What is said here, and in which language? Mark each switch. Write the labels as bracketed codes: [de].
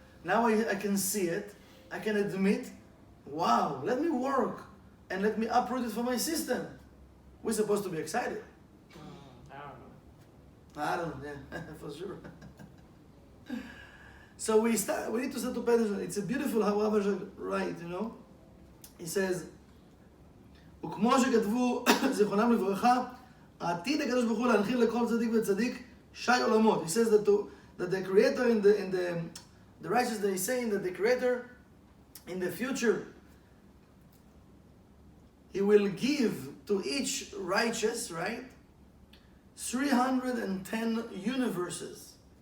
[en] Now I can see it. I can admit, wow, let me work and let me uproot it from my system. We're supposed to be excited. I don't know. I don't know, yeah, for sure. So we need to start to pay attention. It's a beautiful how Rav Ashlag writes, you know. He says, [he] וכמו שכתבו זיכרונם לברכה, העתיד הקדוש ברוך הוא להנחיל לכל צדיק וצדיק שי עולמות. [en] He says that the creator in the righteous, they saying that the creator in the future, he will give to each righteous, right, 310 universes.